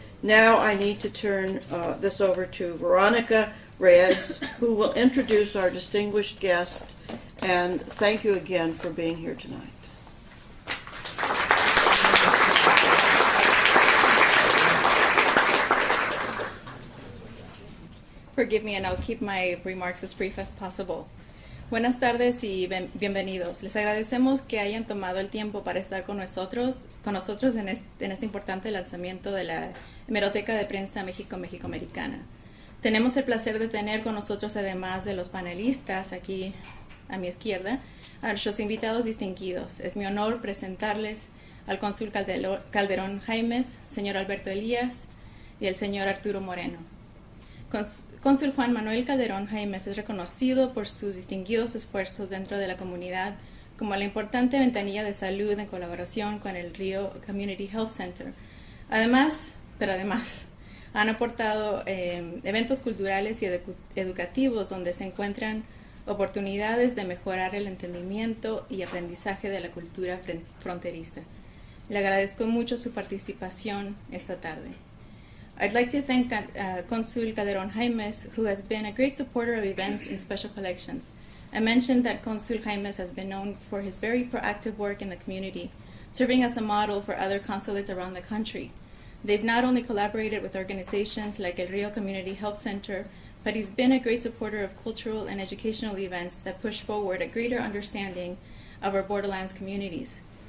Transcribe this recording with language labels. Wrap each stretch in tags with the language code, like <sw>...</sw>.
<en>Now I need to turn this over to Veronica Reyes, who will introduce our distinguished guest, and thank you again for being here tonight. Forgive me, and I'll keep my remarks as brief as possible.</en> <es>Buenas tardes y bienvenidos. Les agradecemos que hayan tomado el tiempo para estar con nosotros en este importante lanzamiento de la Hemeroteca de Prensa México-Americana. Tenemos el placer de tener con nosotros, además de los panelistas aquí a mi izquierda, a nuestros invitados distinguidos. Es mi honor presentarles al Consul Calderón Jaimes, señor Alberto Elías y el señor Arturo Moreno. Consul Juan Manuel Calderón Jaimes es reconocido por sus distinguidos esfuerzos dentro de la comunidad como la importante ventanilla de salud en colaboración con el Rio Community Health Center. Además, han aportado eventos culturales y educativos donde se encuentran oportunidades de mejorar el entendimiento y aprendizaje de la cultura fronteriza. Le agradezco mucho su participación esta tarde.</es> <en>I'd like to thank Consul Calderón Jaimes, who has been a great supporter of events in special collections. I mentioned that Consul Jaimes has been known for his very proactive work in the community, serving as a model for other consulates around the country. They've not only collaborated with organizations like El Rio Community Health Center, but he's been a great supporter of cultural and educational events that push forward a greater understanding of our borderlands communities.</en>